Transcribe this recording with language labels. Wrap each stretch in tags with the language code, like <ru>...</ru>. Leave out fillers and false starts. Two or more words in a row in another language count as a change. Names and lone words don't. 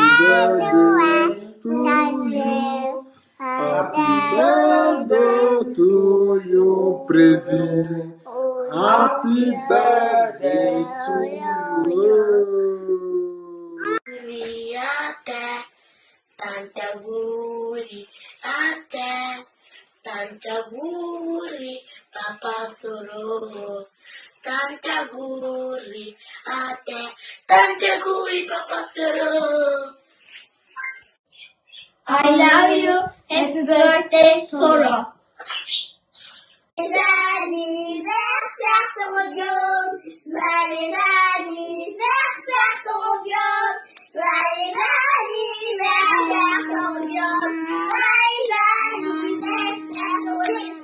<en>birthday to you. Happy birthday to you, Président. Happy birthday to you. Ate, Tanta Guri, Ate, Tanta Guri, Papa Soro. Tanta Guri, Ate, Tanta Guri, Papa Soro. I love you. Happy birthday, Sora.</en> <fr>Anniversaire, Sorobium. Joyeux anniversaire, Sorobium. Joyeux anniversaire, Sorobium. Joyeux anniversaire, Sorobium.</fr>